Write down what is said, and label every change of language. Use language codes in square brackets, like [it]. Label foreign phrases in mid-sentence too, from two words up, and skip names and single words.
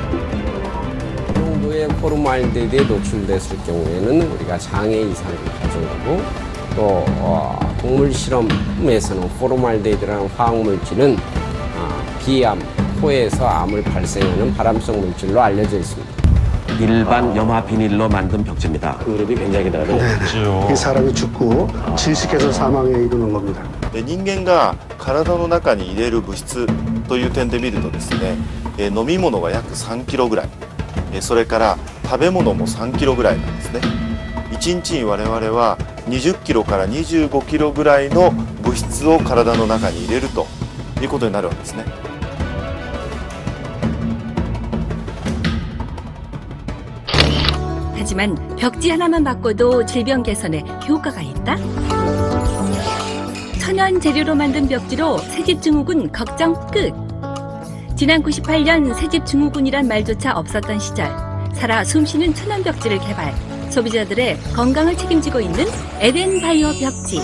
[ko] 정도의 포르말데이드에 노출됐을 경우에는 우리가 장애 이상을 가져오고 또 동물 실험에서는 포르말데이드라는 화학물질은 비암, 코에서 암을 발생하는 발암성 물질로 알려져 있습니다. 일반 염화 비닐로 만든 벽지입니다. 그룹이 굉장히 다르죠. 이 사람이 죽고 질식해서 사망에 이르는 겁니다. [ja] 人間が体の中に入れる物質という点で見るとですね、飲み物が約3キロぐらい、それから食べ物も3キロぐらいなんですね。1日に我々は20キロから25キロぐらいの物質を体の中に入れるということになるわけですね。 [ko] 하지만 벽지 하나만 바꿔도 질병 개선에 효과가 있다? 천연 재료로 만든 벽지로 새집 증후군 걱정 끝! 지난 98년 새집 증후군이란 말조차 없었던 시절, 살아 숨쉬는 천연 벽지를 개발, 소비자들의 건강을 책임지고 있는 에덴바이오 벽지.